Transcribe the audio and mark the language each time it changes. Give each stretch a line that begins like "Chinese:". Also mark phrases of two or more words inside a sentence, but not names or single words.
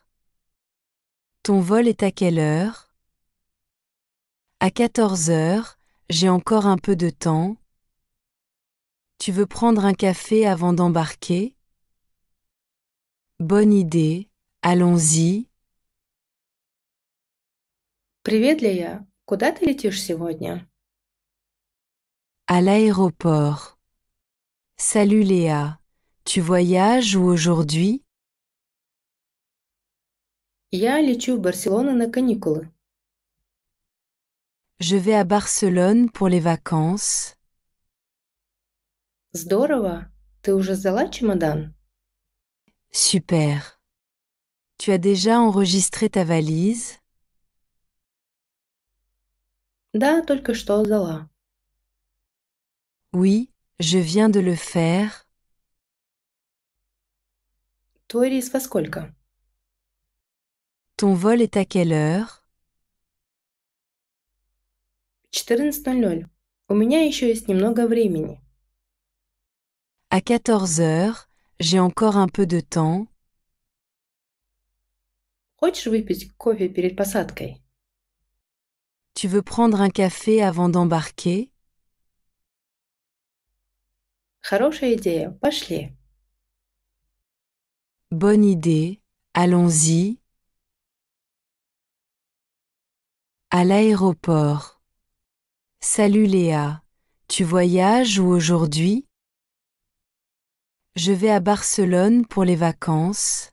French: Ton vol est à quelle heure? À 14 heures, j'ai encore un peu de temps. Tu veux prendre un café avant d'embarquer? Bonne idée, allons-y.
Russian: Привет, Лея. Куда ты летишь сегодня?
French: À l'aéroport. Salut Léa, tu voyages où aujourd'hui?
Russian: Я лечу в Барселону на каникулы.
French: Je vais à Barcelone pour les vacances.
Russian: Здорово. Ты уже сдала чемодан?
French: Super. Tu as déjà enregistré ta valise?
Russian: Да, только что сдала.
French: Oui, je viens de le faire.
Russian: Твой рейс во сколько?
French: Ton vol est à quelle heure?
Russian: 14:00. У меня еще есть немного времени.
French: À 14 heures, j'ai encore un peu de temps.
Russian: Хочешь выпить кофе перед посадкой?
French: Tu veux prendre un café avant d'embarquer?
Russian: Хорошая идея. Пошли.
French: Bonne idée, allons-y. À l'aéroport. Salut Léa, tu voyages où aujourd'hui? Je vais à Barcelone pour les vacances.